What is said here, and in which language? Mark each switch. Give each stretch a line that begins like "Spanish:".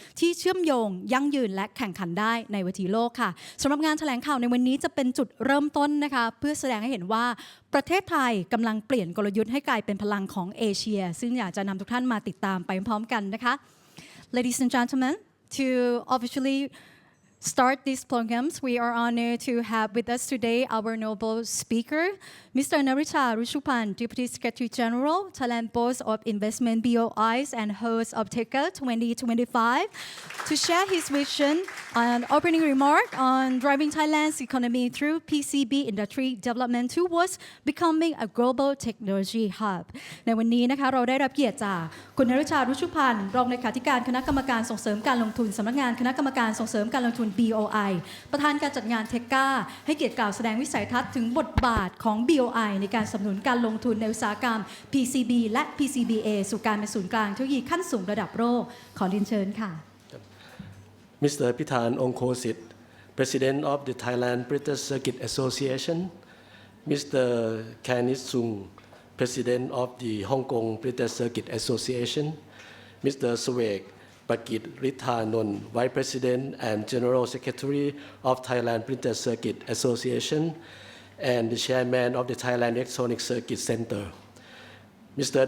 Thai: ที่เชื่อมโยงยั่งยืนและแข่งขันได้ในเวทีโลกค่ะสำหรับงานแถลงข่าวในวันนี้จะเป็นจุดเริ่มต้นนะคะเพื่อแสดงให้เห็นว่าประเทศไทยกำลังเปลี่ยนกลยุทธ์ให้กลายเป็นพลังของเอเชียซึ่งอยากจะนำทุกท่านมาติดตามไปพร้อมกันนะคะ
English: Ladies and gentlemen, to officially start these programs, we are honored to have with us today our noble speaker, Mr. Narisha Rushupan, Deputy Secretary General, Thailand Board of Investment BOIs and host of THECA 2025, to share his vision and opening remark on driving Thailand's economy through PCB industry development towards becoming a global technology hub.
Thai: ในวันนี้นะคะเราได้รับเกียรติจากคุณนริชารุชุพันธ์รองเลขาธิการคณะกรรมการส่งเสริมการลงทุนสำนักงานคณะกรรมการส่งเสริมการลงทุน BOI ประธานการจัดงาน THECA ให้เกียรติกล่าวแสดงวิสัยทัศน์ถึงบทบาทของ BOI ในการสนับสนุนการลงทุนในอุตสาหกรรม PCB และ PCBA สู่การเป็นศูนย์กลางเทคโนโลยีขั้นสูงระดับโลกขอเรียนเชิญค่ะ
English: Mr. Pithan Ongkosit, President of the Thailand Printed Circuit Association, Mr. Kenneth Sung, President of the Hong Kong Printed Circuit Association, Mr. Swek Pakit Rithanon, Vice President and General Secretary of Thailand Printed Circuit Association, and the Chairman of the Thailand Electronic Circuit Center. Mr.